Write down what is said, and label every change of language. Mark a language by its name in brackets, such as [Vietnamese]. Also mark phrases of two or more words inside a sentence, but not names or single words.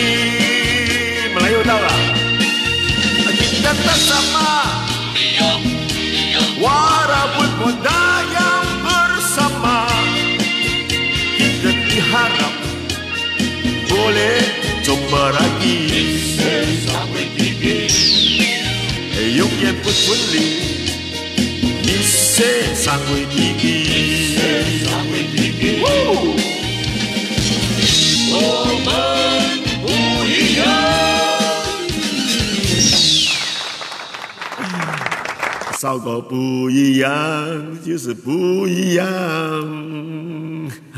[Malay] Melayu tahu lah. Kita tak sama walaupun muda yang bersama. Kita diharap boleh jumpa lagi. [Chinese] 永远不分离，一世上为知己。我们不一样。效果不一样，就是不一样。